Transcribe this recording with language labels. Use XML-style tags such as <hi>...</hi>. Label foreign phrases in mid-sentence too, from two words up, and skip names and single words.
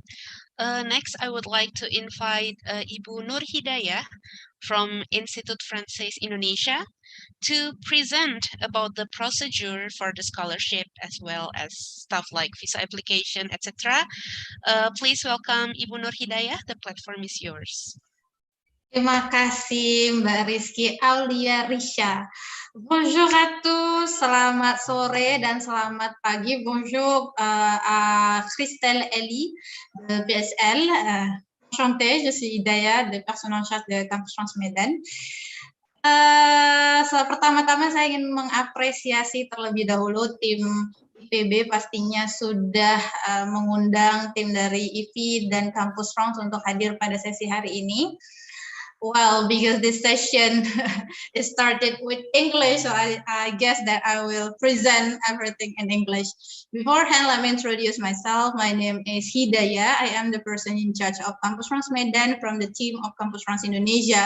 <en>Next, I would like to invite Ibu Nur Hidayah from Institut Francais Indonesia to present about the procedure for the scholarship as well as stuff like visa application, etc. Please welcome Ibu Nur Hidayah. The platform is yours.</en> <id>Terima kasih Mbak Rizky Aulia Risha.</id> <fr>Bonjour à tous,</fr> <id>selamat sore dan selamat pagi.</id> <fr>Bonjour à Christelle Ellie de PSL. Enchantée, je suis Hidayah, de personne en charge de Campus France Medan.</fr> <id>Pertama-tama saya ingin mengapresiasi terlebih dahulu tim IPB pastinya sudah mengundang tim dari IPI dan Campus France untuk hadir pada sesi hari ini.</id> <en>Well, because this session is started with English, so I guess that I will present everything in English. Beforehand, let me introduce myself. My name is Hidayah. I am the person in charge of Campus France Medan from the team of Campus France Indonesia.</en>